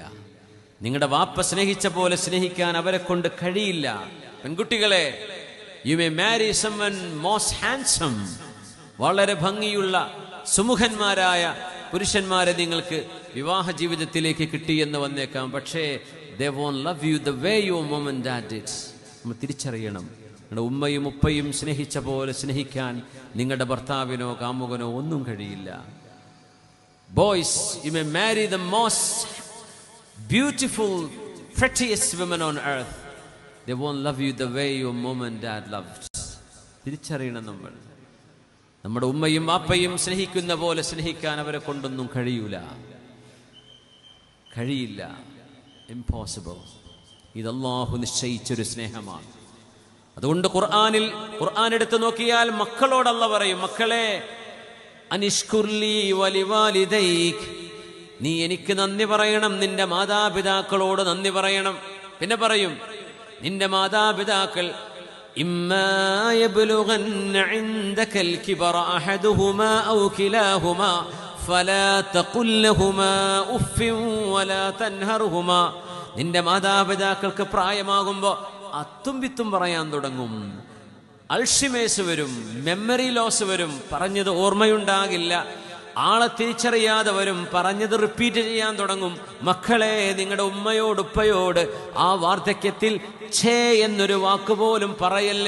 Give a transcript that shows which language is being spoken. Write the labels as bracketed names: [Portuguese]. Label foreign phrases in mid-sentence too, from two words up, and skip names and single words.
[Malayalam] നിങ്ങളുടെ വാപ്പ സ്നേഹിച്ച പോലെ സ്നേഹിക്കാൻ അവരെ കൊണ്ട് കഴിയില്ല. [English] പെൺകുട്ടികളെ, you may marry someone most handsome. [Malayalam] വളരെ ഭംഗിയുള്ള സുമുഖന്മാരായ പുരുഷന്മാരെ നിങ്ങൾക്ക് വിവാഹ ജീവിതത്തിലേക്ക് കിട്ടിയെന്ന് വന്നേക്കാം. [English] പക്ഷേ they won't love you the way your mom and dad did. [Malayalam] നമ്മൾ തിരിച്ചറിയണം, നിങ്ങളുടെ ഉമ്മയും ഉപ്പയും സ്നേഹിച്ച പോലെ സ്നേഹിക്കാൻ നിങ്ങളുടെ ഭർത്താവിനോ കാമുകനോ ഒന്നും കഴിയില്ല. [English] Boys, you may marry the most beautiful, prettiest women on earth. They won't love you the way your mom and dad loved. [Malayalam] തിരിച്ചറിയണം നമ്മൾ. നമ്മുടെ ഉമ്മയും വാപ്പയും സ്നേഹിക്കുന്ന പോലെ സ്നേഹിക്കാൻ അവരെ കൊണ്ടൊന്നും കഴിയില്ല. ഇംപോസിബിൾ. ഇത് അല്ലാഹു നിശ്ചയിച്ചൊരു സ്നേഹമാണ്. അതുകൊണ്ട് ഖുർആൻ എടുത്തു നോക്കിയാൽ മക്കളോട് അല്ലാഹു പറയും, മക്കളെ, [Arabic] أن اشكر لي ولوالديك, [Malayalam] നീ എനിക്ക് നന്ദി പറയണം, നിന്റെ മാതാപിതാക്കളോട് നന്ദി പറയണം. പിന്നെ പറയും, നിന്റെ മാതാപിതാക്കൾ [Arabic] إما يبلغن عندك الكبر أحدهما أو كلاهما فلا تقل لهما أف ولا تنهرهما. [Malayalam] നിന്റെ മാതാപിതാക്കൾക്ക് പ്രായമാകുമ്പോൾ അത്തും വിത്തും പറയാൻ തുടങ്ങും, അൾഷിമേഴ്സ് വരും, [English] memory loss [Malayalam] വരും, പറഞ്ഞത് ഓർമ്മയുണ്ടാകില്ല, ആളെ തിരിച്ചറിയാതെ വരും, പറഞ്ഞത് റിപ്പീറ്റ് ചെയ്യാൻ തുടങ്ങും. മക്കളെ, നിങ്ങളുടെ ഉമ്മയോട് ഉപ്പയോട് ആ വാർദ്ധക്യത്തിൽ ഛേ എന്നൊരു വാക്കുപോലും പറയല്ലേ.